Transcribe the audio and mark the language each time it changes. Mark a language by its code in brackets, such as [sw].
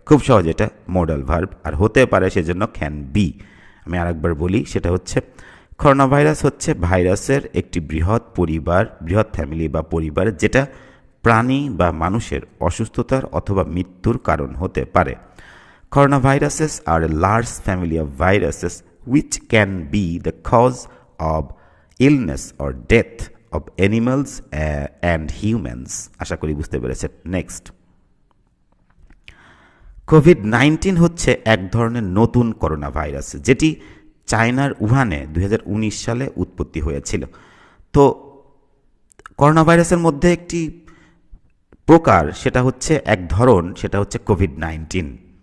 [bn] খুব সহজ, এটা মডাল ভার্ব, আর হতে পারে সেজন্য [en] Can be. [bn] আমি আরেকবার বলি, সেটা হচ্ছে করোনা ভাইরাস হচ্ছে ভাইরাসের একটি বৃহৎ পরিবার, বৃহৎ ফ্যামিলি বা পরিবার, যেটা প্রাণী বা মানুষের অসুস্থতার অথবা মৃত্যুর কারণ হতে পারে। [en] Corona viruses আর a large family of viruses which can be the cause of illness or death of animals and humans। [bn] আশা করি বুঝতে পেরেছেন। নেক্সট, কোভিড-19 হচ্ছে এক ধরনের নতুন করোনা ভাইরাস, যেটি চায়নার উহানে 2019 সালে উৎপত্তি হয়েছিল। তো করোনা ভাইরাসের মধ্যে একটি প্রকার, সেটা হচ্ছে এক ধরন, সেটা হচ্ছে কোভিড-19।